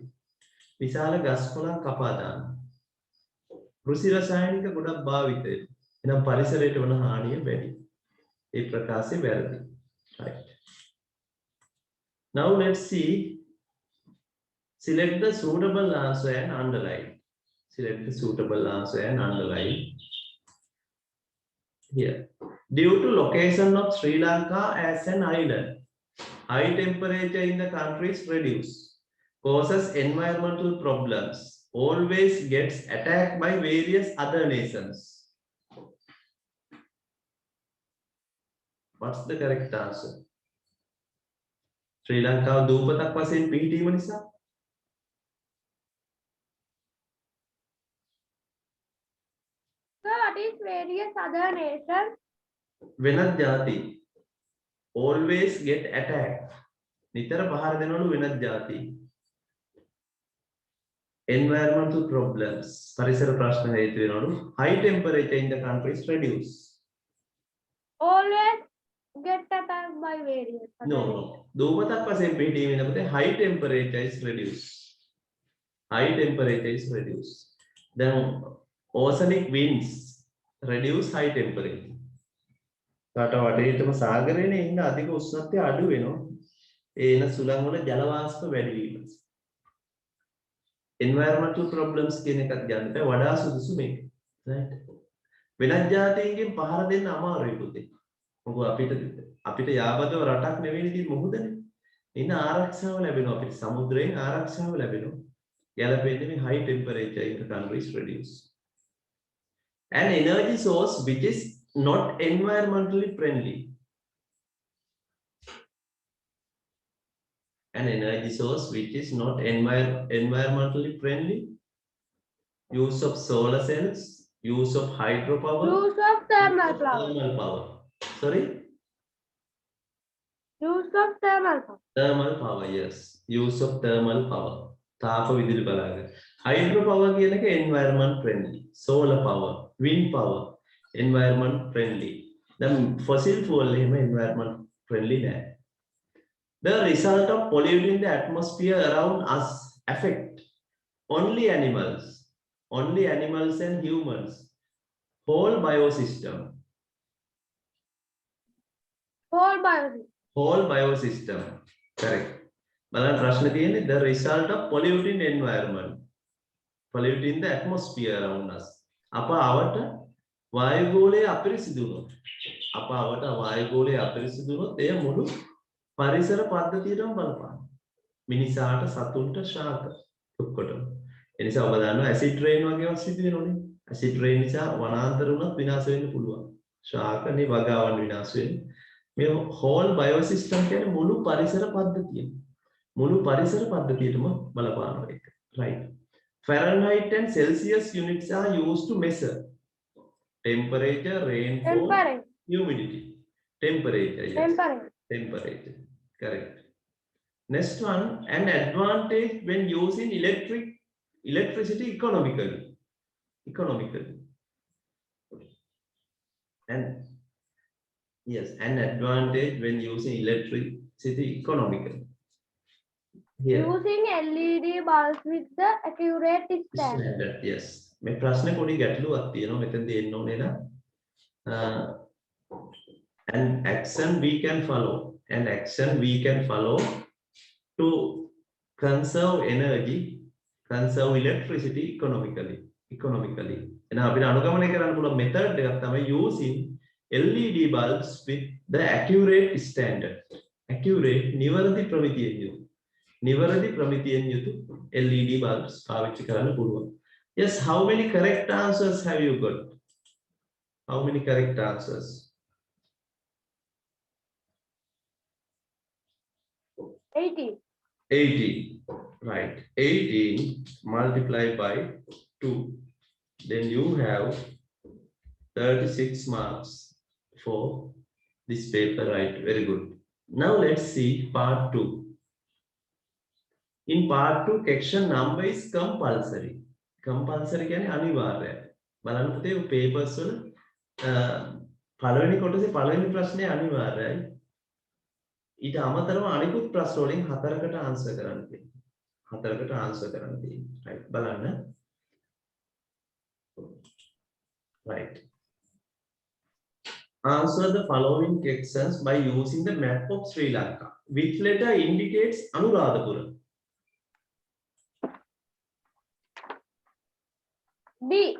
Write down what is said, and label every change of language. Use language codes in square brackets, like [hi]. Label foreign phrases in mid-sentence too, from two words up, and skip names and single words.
[si] විශාල ගස් කොළන් කපා දානවා. කෘෂි රසායනික ගොඩක් භාවිත වෙනවා. එහෙනම් පරිසරයට වන හානිය වැඩි. ඒ ප්‍රකාශය වැරදි. [en] Right. Now let's see. Select the suitable answer and underline. Select the suitable answer and underline. Here. Due to location of Sri Lanka as an island, high temperature in the country is reduced, causes environmental problems, always gets attacked by various other nations. What's the correct answer? [si] Sri Lanka දූපතක් වශයෙන් පිහිටීම නිසා [en] So what is various other nations? [si] වෙනත් ಜಾති [en] always get attacked. [si] නිතර පහර දෙනවලු වෙනත් ಜಾති. [en] Environmental problems. [si] පරිසර ප්‍රශ්න හේතු වෙනවලු. [en] High temperature in the country is reduced. Always get attacked by various other No, no. දූපතක් වශයෙන් පිහිටීම වෙනකොට high temperature is reduced. High temperature is reduced. Then oceanic winds reduce high temperature. [si] රට වටේටම සාගරේනේ ඉන්න අධික උෂ්ණත්වය අඩු වෙනවා. ඒ එන සුළං වල ජල වාෂ්ප වැඩි වීම. [en] Environmental problems [si] කියන එකත් ගන්න බෑ වඩා සුදුසු මේක. Right. වෙනත් ජාතීන්ගෙන් පහර දෙන්න අමාරුයි පුතේ. මොකද අපිට යාබදව රටක් නෙවෙයි ඉතින් මොහොතනේ. ඉන්න ආරක්ෂාව ලැබෙනවා අපිට සමුද්‍රයෙන් ආරක්ෂාව ලැබෙනවා. ගැලපෙන්නේ මේ [en] high temperature in the country is reduced. An energy source which is not environmentally friendly. An energy source which is not environmentally friendly. Use of solar cells, use of hydropower, Use of thermal power. thermal power. Sorry? Use of thermal power. Thermal power, yes. Use of thermal power. [si] තාප විදුලි බලාග. [en] Hydropower [si] කියන එක [en] environment friendly. Solar power, wind power, environment friendly. Then fossil fuel එහෙම environment friendly නෑ. The result of polluting the atmosphere around us affect only animals and humans, whole biosystem. Whole biosystem. Correct. [si] බලන්න ප්‍රශ්න තියෙන්නේ [en] the result of polluting environment, polluting the atmosphere around us. [si] අප අවට වායුගෝලය අපිරිසිදු වුණොත් එය මුළු පරිසර පද්ධතියටම බලපාන. මිනිසාට සතුන්ට ශාක ඔක්කොටම. ඒ නිසා ඔබ දන්නවා [en] acid rain [si] වගේ ඒවා සිදු වෙනෝනේ. [en] acid rain [si] නිසා වනාන්තර උනත් විනාශ වෙන්න පුළුවන්. ශාකනේ වගාවන් විනාශ වෙන්නේ. මේ [en] whole biosystem [si] කියන්නේ මුළු පරිසර පද්ධතියම. මුළු පරිසර පද්ධතියටම බලපානවා ඒක. [en] Right. Fahrenheit and Celsius units are used to measure temperature, rainfall, humidity. Temperature, yes. Temperature. Correct. Next one, an advantage when using electricity economically. And yes, an advantage when using electricity economically. Here. Using LED bulbs with the accurate standard. Standard, yes. [si] මේ ප්‍රශ්නේ පොඩි ගැටලුවක් තියෙනවා මෙතනදී එන්න ඕනේ නම් [en] an action we can follow to conserve energy, conserve electricity economically. [si] එහෙනම් අපිට අනුගමනය කරන්න පුළුවන් [en] method [si] එකක් තමයි [en] using LED bulbs with the accurate standard. [si] Accurate නිවැරදි ප්‍රමිතියෙන් යුතු [en] LED bulbs [si] පාවිච්චි කරන්න පුළුවන්. [en] Yes, how many correct answers have you got? How many correct answers? 18. 18. Right. 18 multiplied by 2. Then you have 36 marks for this paper, right? Very good. Now let's see part 2. In part 2, question number is compulsory. [si] Compulsory කියන්නේ අනිවාර්යයි. බලන්න පුතේ papers වල පළවෙනි කොටසේ පළවෙනි ප්‍රශ්නේ අනිවාර්යයි. ඊට අමතරව අනිකුත් ප්‍රශ්න වලින් 4කට ආන්සර් කරන්න තියෙනවා. right බලන්න. [en] right. Answer the following questions by using the map of Sri Lanka. Which letter indicates Anuradhapura? D.